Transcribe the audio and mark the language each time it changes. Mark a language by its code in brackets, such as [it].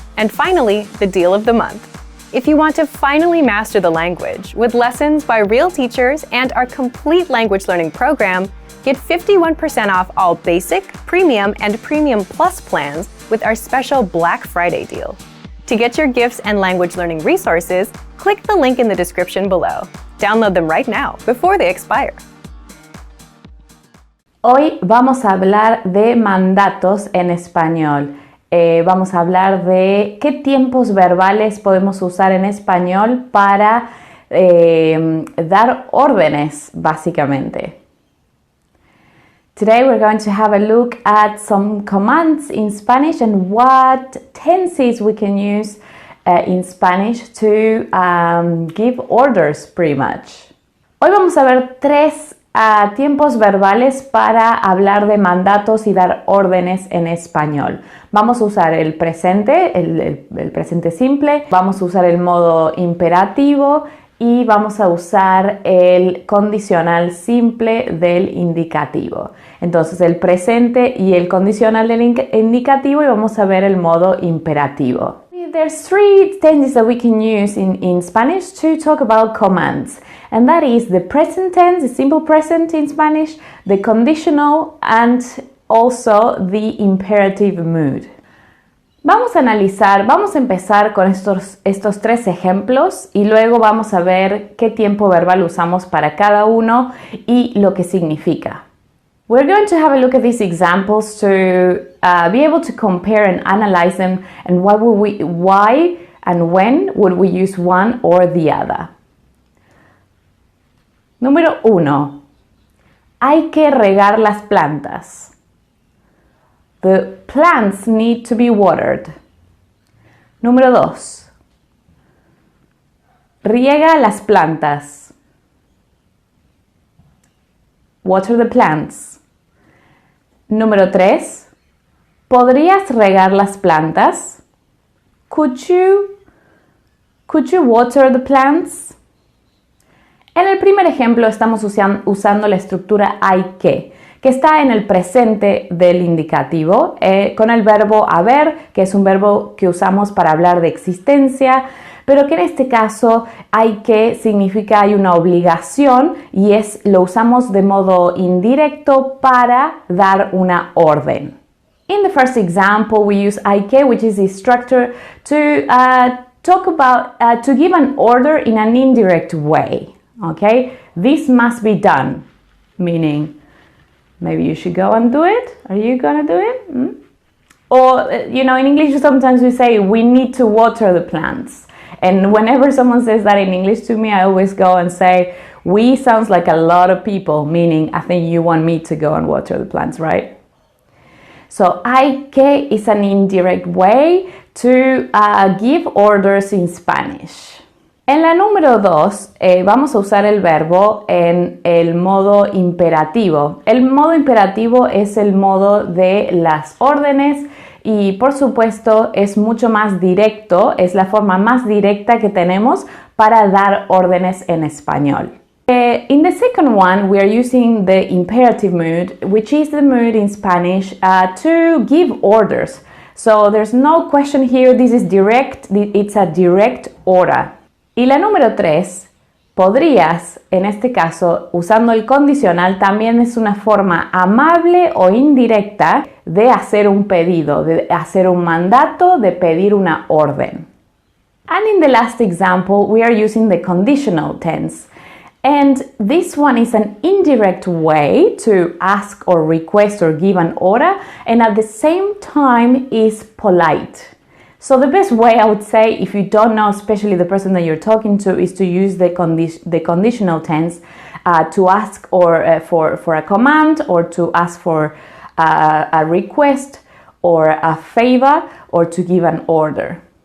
[en] And finally, the deal of the month. If you want to finally master the language with lessons by real teachers and our complete language learning program, get 51% off all basic, premium, and premium plus plans with our special Black Friday deal. To get your gifts and language learning resources, click the link in the description below. Download them right now before they expire. [es] Hoy vamos a hablar de mandatos en español. Vamos a hablar de qué tiempos verbales podemos usar en español para dar órdenes, básicamente. [en] Today we're going to have a look at some commands in Spanish and what tenses we can use in Spanish to give orders, pretty much. [es] Hoy vamos a ver 3 tiempos verbales para hablar de mandatos y dar órdenes en español. Vamos a usar el presente, el presente simple, vamos a usar el modo imperativo y vamos a usar el condicional simple del indicativo. Entonces el presente y el condicional del indicativo, y vamos a ver el modo imperativo. [en] There's 3 tenses that we can use in Spanish to talk about commands, and that is the present tense, the simple present in Spanish, the conditional, and also the imperative mood. [es] Vamos a empezar con estos 3 ejemplos y luego vamos a ver qué tiempo verbal usamos para cada uno y lo que significa. [en] We're going to have a look at these examples to be able to compare and analyze them, and why and when would we use one or the other. [es] Número 1. Hay que regar las plantas. [en] The plants need to be watered. [es] Número 2. Riega las plantas. [en] Water the plants. [es] Número 3. ¿Podrías regar las plantas? [en] Could you water the plants? [es] En el primer ejemplo estamos usando la estructura hay que está en el presente del indicativo, con el verbo haber, que es un verbo que usamos para hablar de existencia, pero que en este caso hay que significa hay una obligación y lo usamos de modo indirecto para dar una orden. [en] In the first example, we use hay que, which is the structure, to talk about, to give an order in an indirect way. Okay, this must be done, meaning maybe you should go and do it. Are you gonna do it? Or, in English sometimes we say we need to water the plants. And whenever someone says that in English to me, I always go and say, we sounds like a lot of people, meaning I think you want me to go and water the plants, right? So, hay que is an indirect way to give orders in Spanish. [es] En la número 2 vamos a usar el verbo en el modo imperativo. El modo imperativo es el modo de las órdenes y por supuesto es mucho más directo, es la forma más directa que tenemos para dar órdenes en español. [en] In the second one, we are using the imperative mood, which is the mood in Spanish to give orders. So there's no question here, this is direct, it's a direct order. [es] Y la número 3, podrías, en este caso, usando el condicional, también es una forma amable o indirecta de hacer un pedido, de hacer un mandato, de pedir una orden. [en] And in the last example, we are using the conditional tense. And this one is an indirect way to ask or request or give an order, and at the same time is polite. So the best way, I would say, if you don't know, especially the person that you're talking to, is to use the conditional tense to ask or for a command, or to ask for a request or a favor, or to give an order.